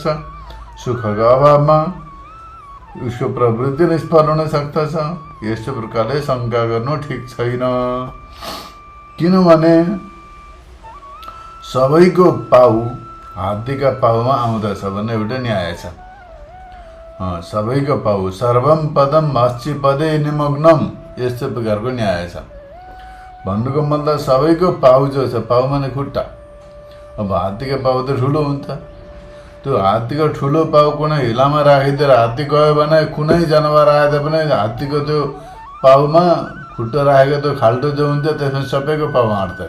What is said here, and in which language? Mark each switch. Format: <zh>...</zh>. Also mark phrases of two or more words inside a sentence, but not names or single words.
<ne>सुखको अभावमा उसको प्रवृत्ति निष्फल हुन सक्दछ। यस्तो प्रकारले शङ्का गर्नु ठिक छैन, किनभने सबैको पाउ हात्तीका पाउमा आउँदछ भन्ने एउटा न्याय छ। सबैको पाउ</ne> <sa>सर्वम पदम अस्छि पदे निमग्नम,</sa> <ne>यस्तो प्रकारको न्याय छ। भन्नुको मतलब सबैको पाउ जो छ, पाउ माने खुट्टा। अब हात्तीको पाउ त ठुलो हुन्छ, त्यो हात्तीको ठुलो पाउ कुनै हिलामा राखिदिएर हात्ती गयो भने कुनै जनावर आए पनि हात्तीको त्यो पाउमा खुट्टा राखेको त्यो खाल्टो जो हुन्छ त्यसमा सबैको पाउ आँट्दछ।</ne>